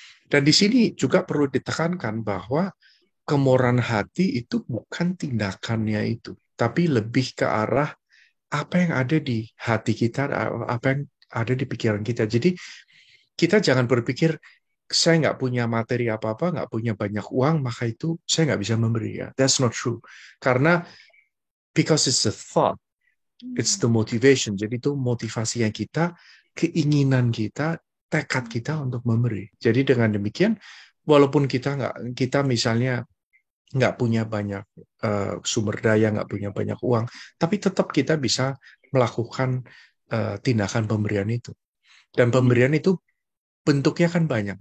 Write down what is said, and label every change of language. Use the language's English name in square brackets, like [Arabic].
[Indonesian] Dan di sini juga perlu ditekankan bahwa kemurahan hati itu bukan tindakannya itu, tapi lebih ke arah apa yang ada di hati kita, apa yang ada di pikiran kita. Jadi kita jangan berpikir saya nggak punya materi apa-apa, nggak punya banyak uang, maka itu saya nggak bisa memberi. [English] Ya, that's not true. [Indonesian] Karena [English] because it's the thought, it's the motivation. [Indonesian] Jadi itu motivasinya kita, keinginan kita, tekad kita untuk memberi. Jadi dengan demikian, walaupun kita misalnya nggak punya banyak sumber daya, nggak punya banyak uang, tapi tetap kita bisa melakukan tindakan pemberian itu. Dan pemberian itu bentuknya kan banyak.